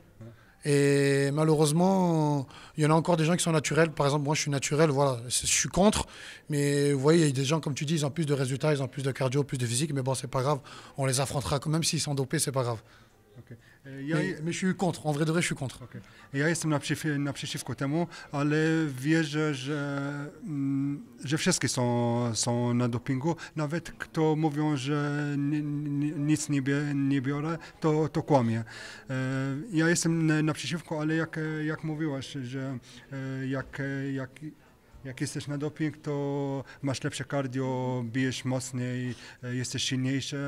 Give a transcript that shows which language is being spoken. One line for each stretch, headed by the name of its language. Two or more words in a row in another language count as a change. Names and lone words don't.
French: Et malheureusement, il y en a encore des gens qui sont naturels. Par exemple, moi, je suis naturel, voilà, je suis contre. Mais vous voyez, il y a des gens, comme tu dis, ils ont plus de résultats, ils ont plus de cardio, plus de physique. Mais bon, c'est pas grave. On les affrontera quand même s'ils sont dopés, c'est pas grave. Okay. Mais je suis contre. En vrai de vrai, je suis contre. Okay.
Polish: Ja jestem naprzeciwko temu, ale wierzę, że wszystkie są na dopingu. Nawet kto mówią, że nic nie biorę, to kłamie. Ja jestem naprzeciwko, ale jak mówiłaś, że jak jesteś na doping, to masz lepsze cardio, bijesz mocniej, jesteś silniejszy.